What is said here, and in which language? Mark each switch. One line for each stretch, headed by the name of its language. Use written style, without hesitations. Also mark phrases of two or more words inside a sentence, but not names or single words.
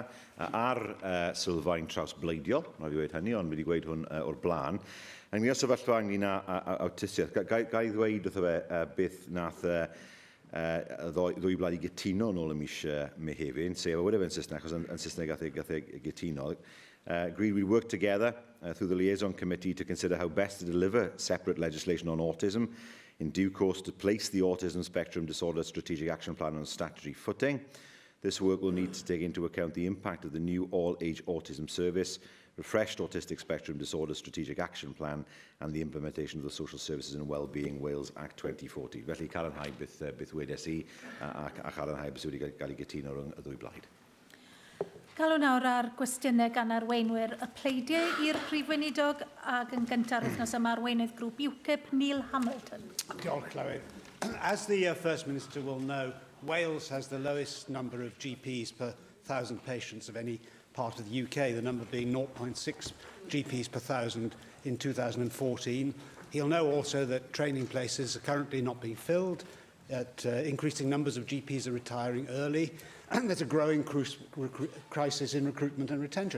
Welsh: Ar sylfaen trawsbleidiol, na fi wedi hynny, ond wedi gweud hwn o'r blaen. Yn ni ar sefyllfa ynglyn â awtistiaeth, ga i ddweud wrtho fe beth nath ddwy blaid i gytuno nôl ym mis Mehefin, sef a wedi fe'n Saesneg, achos yn Saesneg gath e gytuno.
English: Agreed we'd work together through the liaison committee to consider how best to deliver separate legislation on autism, in due course to place the Autism Spectrum Disorder Strategic Action Plan on a statutory footing. This work will need to take into account the impact of the new All-Age Autism Service, refreshed Autistic Spectrum Disorder Strategic Action Plan and the implementation of the Social Services and Wellbeing Wales Act 2040.
Welsh: Felly, cadarnhau beth wedes I a cadarnhau beth wedi cael ei gytuno rhwng y 2 blaid. Galw nawr ar gwestiynau gan arweinwyr y pleidiau i'r Prif Weinidog ac yn gyntaf wythnos yma arweinydd grŵp UKIP, Neil Hamilton. Diolch, Llywydd.
English: As the First Minister will know, Wales has the lowest number of GPs per 1,000 patients of any part of the UK, the number being 0.6 GPs per 1,000 in 2014. He'll know also that training places are currently not being filled, that increasing numbers of GPs are retiring early, and there's a growing crisis in recruitment and retention.